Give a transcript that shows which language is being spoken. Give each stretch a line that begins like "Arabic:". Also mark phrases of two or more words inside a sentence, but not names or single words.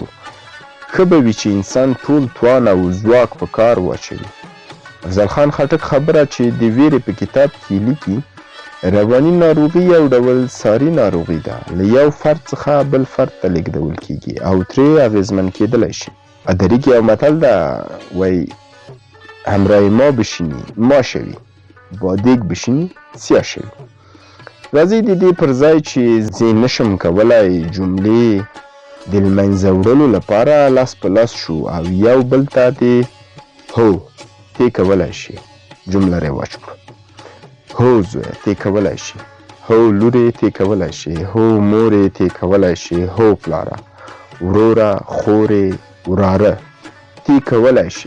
Pashto: ښه به وي چې انسان ټول توان او ځواک په کار واچوي. افضل خان خټک خبره چې د ویرې په کتاب کې لیکي، رواني ناروغي یو ډول ساري ناروغي ده. له یو فرد څخه بل فرد ته لیږدول کېږي او ترې اغېزمن کېدلی شي. ادري کې یو متل ده، وایي
Persian: همراه ما بشینی ما شوي، با دیگ بشینی سیاه شوي.
Pashto: راځئ د دې پر ځای چې زه نشم کولی جملې د لمنځه وړلو لپاره لاس په لاس شو او یو بل ته د هو ته کولی شي جمله رواج کړو. هو زویه ته کولی شي، هو لورې ته کولی شي، هو مورې ته کولی شي، هو پلاره، وروره، خورې، وراره ته کولی شي.